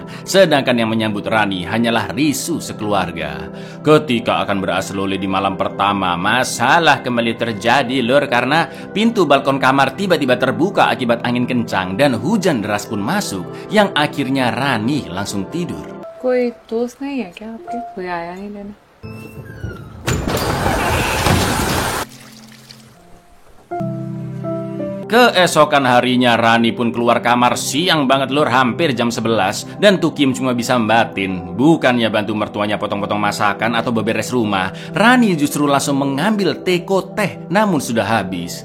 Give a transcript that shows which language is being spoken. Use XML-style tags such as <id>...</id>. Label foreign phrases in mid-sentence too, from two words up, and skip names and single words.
<id>Sedangkan yang menyambut Rani hanyalah Risu sekeluarga. Ketika akan beraslole di malam pertama, masalah kembali terjadi lur karena pintu balkon kamar tiba-tiba terbuka akibat angin kencang dan hujan deras pun masuk yang akhirnya Rani langsung tidur.</id> <hi>कोई दोस्त नहीं है क्या आपके? कोई आया नहीं लेने?</hi> <id>Keesokan harinya Rani pun keluar kamar siang banget lur, hampir jam 11, dan Tukim cuma bisa membatin. Bukannya bantu mertuanya potong-potong masakan atau beberes rumah, Rani justru langsung mengambil teko teh, namun sudah habis.</id>